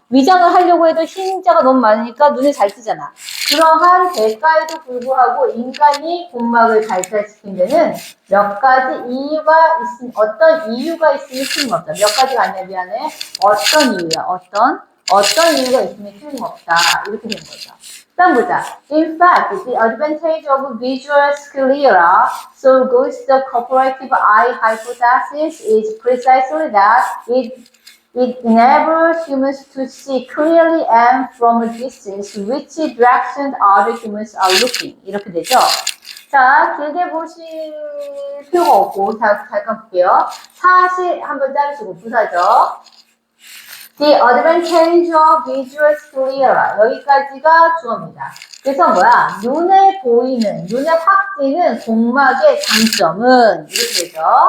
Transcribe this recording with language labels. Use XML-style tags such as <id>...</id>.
<ko>위장을 하려고 해도 흰자가 너무 많으니까 눈에 잘 띄잖아. 그러한 대가에도 불구하고 인간이 공막을 발달시킨 데는 몇 가지 이유가 어떤 이유가 있으면 틀림없다. 몇 가지가 아니야, 미안해. 어떤 이유야, 어떤 이유가 있으면 틀림없다. 이렇게 되는 거죠. 다음 보자.</ko> <en>In fact, the advantage of visual sclera, so goes the cooperative eye hypothesis, is precisely that it enables humans to see clearly and from a distance which direction other humans are looking.</en> <ko>이렇게 되죠. 자, 길게 보실 필요가 없고, 잠깐 볼게요. 사실 한번 자르시고 부사죠.</ko> <en>The advantage of visual sclera.</en> <ko>여기까지가 주어입니다. 그래서 뭐야? 눈에 보이는, 눈에 확 띄는 공막의 장점은 이렇게 되죠.</ko>